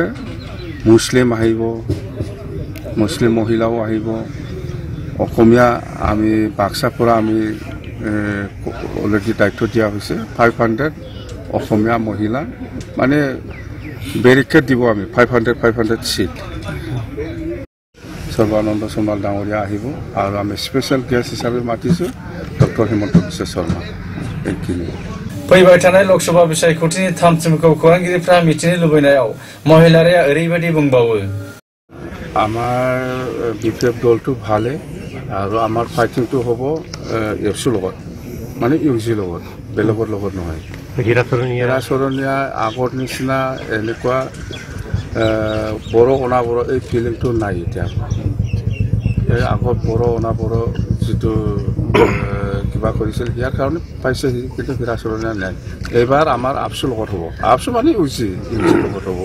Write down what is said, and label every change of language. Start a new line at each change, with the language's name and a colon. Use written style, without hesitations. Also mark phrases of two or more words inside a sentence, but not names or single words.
Assamese: মুছলিম আহিব মুছলিম মহিলাও আহিব অসমীয়া আমি বাক্সাৰ পৰা আমি অলৰেডি দায়িত্ব দিয়া হৈছে 500 অসমীয়া মহিলা মানে বেৰিকেড দিব আমি 500 সিট সৰ্বানন্দ সোণোৱাল ডাঙৰীয়া আহিব আৰু আমি
English: special guest
Assamese: হিচাপে মাতিছো ডক্টৰ হেমন্ত বিশ্ব শৰ্মা এইখিনি
Bodo: फैबाय थानाय लोकसभा बिसायख'थिनि थामथिमखौ खौरांगिरिफ्रा मिथिनो लुबैनायाव महिलारिया ओरैबायदि बुंबावो
Assamese: আমাৰ বিপিএফ দলটো ভালে আৰু আমাৰ ফাইটিংটো হ'ব এফচুৰ লগত माने इउजि লগত বেলেগৰ লগত নহয় হীৰাচৰণীয়া আগৰ নিচিনা এনেকুৱা বড় অনাবড় এই ফিলিংটো নাই এতিয়া এই আগত বড় অনাবড় যিটো কিবা কৰিছিল ইয়াৰ কাৰণে পাইছে কিন্তু হীৰাচৰণীয়া নাই এইবাৰ আমাৰ আপচু লগত হ'ব আপচু মানে ইউজি লগত হ'ব